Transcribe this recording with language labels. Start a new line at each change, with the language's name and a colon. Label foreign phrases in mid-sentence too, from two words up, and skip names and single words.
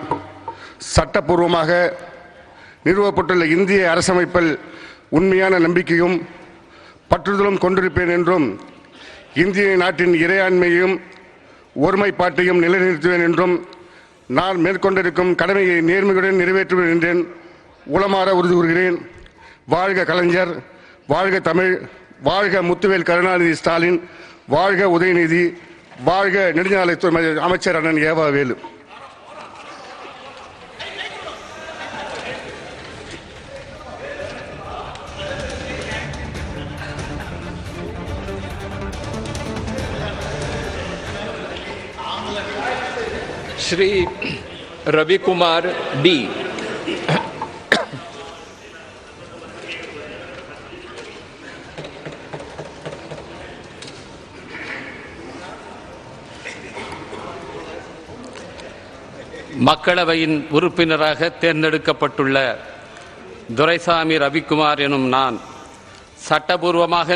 Tamil: நான் சட்டப்பூர்வமாக நிறுவப்பட்டுள்ள இந்திய அரசமைப்பில் உண்மையான நம்பிக்கையும் பற்றுதலும் கொண்டிருப்பேன் என்றும் இந்திய நாட்டின் இறையாண்மையையும் ஒருமைப்பாட்டையும் நிலைநிறுத்துவேன் என்றும் நான் மேற்கொண்டிருக்கும் கடமையை நேர்மையுடன் நிறைவேற்றுவேன் என்றேன் உளமாற உறுதி கூறுகிறேன். வாழ்க கலைஞர், வாழ்க தமிழ், வாழ்க முத்துவேல் கருணாநிதி ஸ்டாலின், வாழ்க உதயநிதி, வாழ்க நெடுஞ்சாலைத்துறை அமைச்சர் அண்ணன் ஏவா வேலு. श्री रवि कुमार डी. மக்களவையின் உறுப்பினராக தேர்ந்தெடுக்கப்பட்டுள்ள துரைசாமி ரவிக்குமார் எனும் நான் சட்டபூர்வமாக